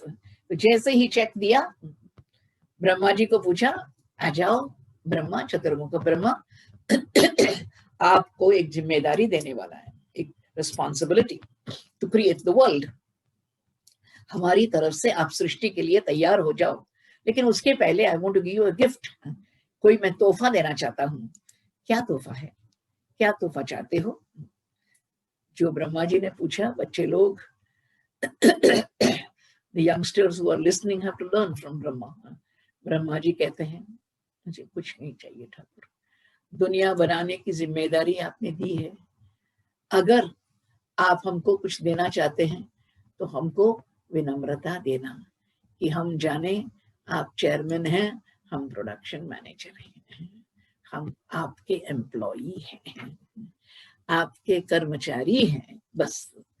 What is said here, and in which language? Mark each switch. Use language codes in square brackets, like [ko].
[hi] तो जैसे ही चेक दिया, ब्रह्मा जी को पूछा, आ जाओ ब्रह्मा, चतुर्मुख ब्रह्मा, आपको एक जिम्मेदारी देने वाला है, एक [en] Responsibility to create the world. [hi] हमारी तरफ से आप सृष्टि के लिए तैयार हो जाओ, लेकिन उसके पहले [en] I want to give you a gift. [hi] कोई मैं तोहफा देना चाहता हूँ। क्या तोहफा है? क्या तोहफा चाहते हो? जो ब्रह्मा जी ने पूछा, बच्चे लोग, [en] the youngsters who are listening have to learn from Brahma. [hi] Brahma ji कहते हैं, मुझे कुछ नहीं चाहिए ठाकुर, दुनिया बनाने की जिम्मेदारी आपने दी है। अगर आप हमको कुछ देना चाहते हैं तो हमको विनम्रता देना कि हम जाने आप चेयरमैन हैं, हम प्रोडक्शन मैनेजर हैं, हम आपके एम्प्लॉई हैं, आपके कर्मचारी हैं, बस।